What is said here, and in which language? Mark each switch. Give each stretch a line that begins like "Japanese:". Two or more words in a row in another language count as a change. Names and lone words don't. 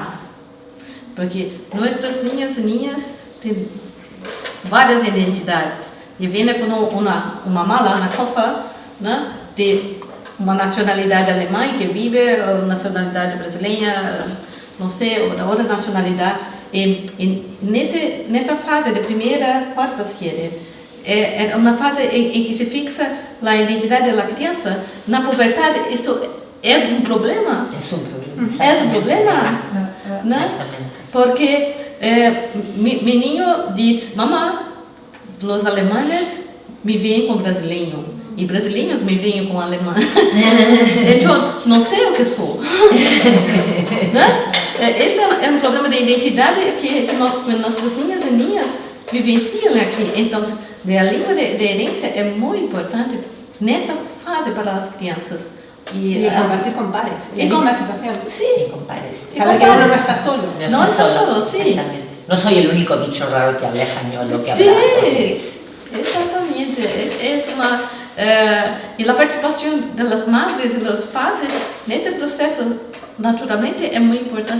Spanish: Porque nuestros niños y niñas tienen varias identidades. Y vienen con una mala, una cofa, ¿no? De una nacionalidad alemana que vive, o nacionalidad brasileña, no sé, o de otra nacionalidad. En esa fase de primera, cuarta serie,
Portuguese: é uma fase em que se fixa a identidade da criança. Na puberdade, isto é um problema.
Spanish: Es un problema.
Portuguese: É um problema, né? Porque
Spanish: mi niño
Portuguese: diz, mamá, os alemães me veem com brasileiro e brasileiros me veem com alemão. Então, não sei o que sou. Né? Esse é um problema de identidade que nossos niños e niñas vivenciam aqui. Então, a língua de herência é muito importante nesta fase para as crianças.
Spanish: Y compartir con pares, en la misma situación. Sí, con pares. Saber que uno no está solo. No está solo, sí. Exactamente. No soy el único bicho raro que habla español o que sí, habla. Exactamente. Es una, y la participación de las madres y de los padres nesse proceso, naturalmente, es muy importante.